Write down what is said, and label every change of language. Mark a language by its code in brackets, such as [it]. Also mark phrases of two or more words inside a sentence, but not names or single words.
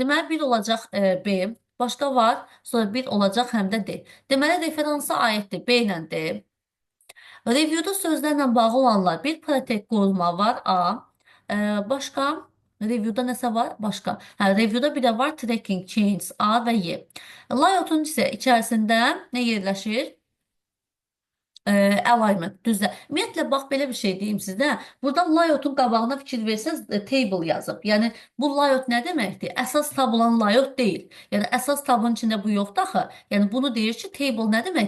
[az] Deməli, bir olacaq B, başqa var, sonra bir olacaq həm də D. Deməli, referansa aiddir B ilə D. Reviewda sözlərlə bağlı olanlar bir protect qoruma var A. Başqa reviewda nəsə var? Başqa. Hə, reviewda bir də var [en] tracking, change [az] A və Y. Layoutun isə içərisində nə yerləşir? Alignment, düzlə. Ümumiyyətlə, bax, belə bir şey deyim sizə. Burada layoutun qabağına fikir versəz, table yazıb. Yəni, bu layout nə deməkdir? Əsas tab olan layout deyil. Yəni, əsas tabın içində bu yoxdur axı. Yəni, bunu deyir ki, table nə demək?